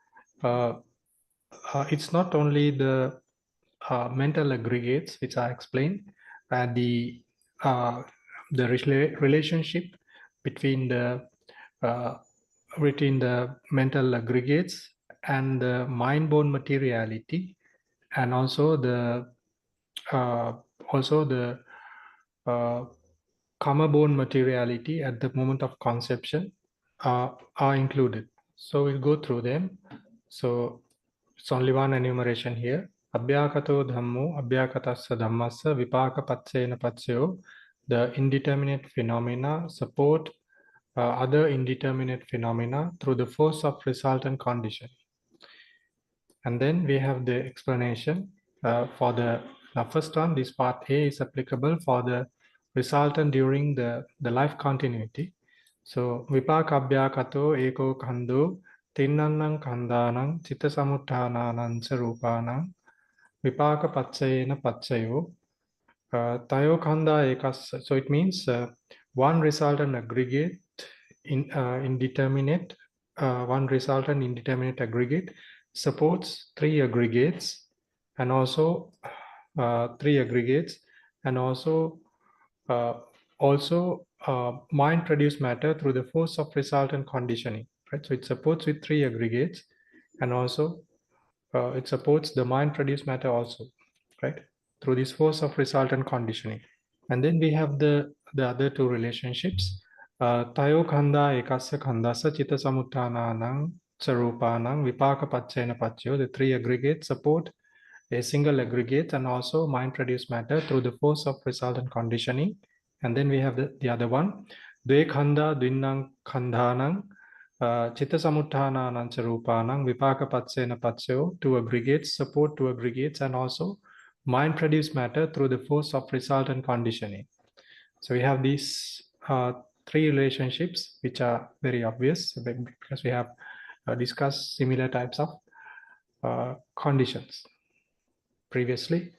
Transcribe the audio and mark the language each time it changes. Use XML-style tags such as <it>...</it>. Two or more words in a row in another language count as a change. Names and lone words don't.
<en>it's not only the mental aggregates which are explained, the relationship between the mental aggregates and the mind-born materiality, and also the karma-born materiality at the moment of conception are included. So we'll go through them. So it's only one enumeration here.</en> <pi>Abhyakato dhammo abhyakatassa dhammassa vipaka paccayena paccayo.</pi> <en>The indeterminate phenomena support other indeterminate phenomena through the force of resultant condition. And then we have the explanation for the first one. This part A is applicable for the resultant during the life continuity.</en> <pi>So vipaka abhyakato eko khando tinnannang khandanang citta samutthānānaṁ ca rūpānaṁ vipaka paccayena paccayo tayo khanda ekas.</pi> <en>So it means one resultant aggregate indeterminate, one resultant indeterminate aggregate supports three aggregates, and also mind produced matter through the force of resultant conditioning, right? So it supports with three aggregates, and also it supports the mind produced matter also, right, through this force of resultant conditioning. And then we have the other two relationships.</en> <pi>Tayo khanda ekasya khandasa citta samutthānānaṁ ca rūpānaṁ vipaka paccayena paccayo.</pi> <en>The three aggregates support a single aggregate and also mind produced matter through the force of resultant conditioning. And then we have the other one.</en> <pi>Dve khanda dvinnang khandhanang citta samutthānānaṁ ca rūpānaṁ vipaka paccayena paccayo.</pi> <en>Two aggregates support two aggregates and also mind produced matter through the force of resultant conditioning. So we have these three relationships which are very obvious because we have discussed similar types of conditions previously.</en>